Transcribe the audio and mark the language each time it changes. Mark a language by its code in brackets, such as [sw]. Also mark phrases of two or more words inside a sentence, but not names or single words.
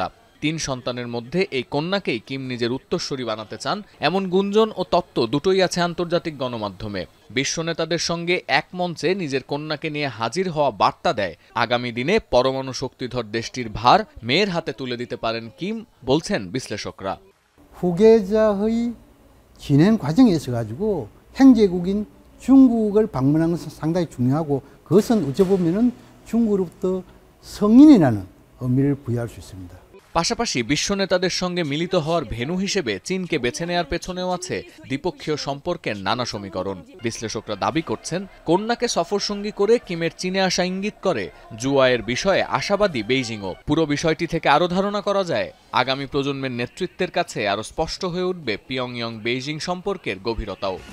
[bn] 3 সন্তানের মধ্যে এই কন্যাকেই কিম নিজের উত্তরসূরি বানাতে চান, এমন গুঞ্জন ও তত্ত্ব দুটোই আছে আন্তর্জাতিক গণমাধ্যমে। বিশ্ব নেতাদের সঙ্গে এক মঞ্চে নিজের কন্যাকে নিয়ে হাজির হওয়া বার্তা দেয় আগামী দিনে পরমাণু শক্তিধর দেশটির ভার মেয়ের হাতে তুলে দিতে পারেন কিম, বলছেন বিশ্লেষকরা। [ko] 후계자의 진행 과정에 있어 가지고 행제국인 중국을 방문하는 것은 상당히 중요하고, 그것은 어찌 보면은 중국으로부터 성인이라는 의미를 부여할 수 있습니다. [bn] পাশাপাশি বিশ্ব নেতাদের সঙ্গে মিলিত হওয়ার ভেন্যু হিসেবে চীনকে বেছে নেওয়ার পেছনেও আছে দ্বিপক্ষীয় সম্পর্কের নানা সমীকরণ। বিশ্লেষকরা দাবি করছেন, কন্যাকে সফরসঙ্গী করে কিমের চীনে আসা ইঙ্গিত করে জুয়াইয়ের বিষয়ে আশাবাদী বেইজিংও। পুরো বিষয়টি থেকে আরও ধারণা করা যায়, আগামী প্রজন্মের নেতৃত্বের কাছে আরও স্পষ্ট হয়ে উঠবে পিয়ংইয়ং বেইজিং সম্পর্কের গভীরতাও।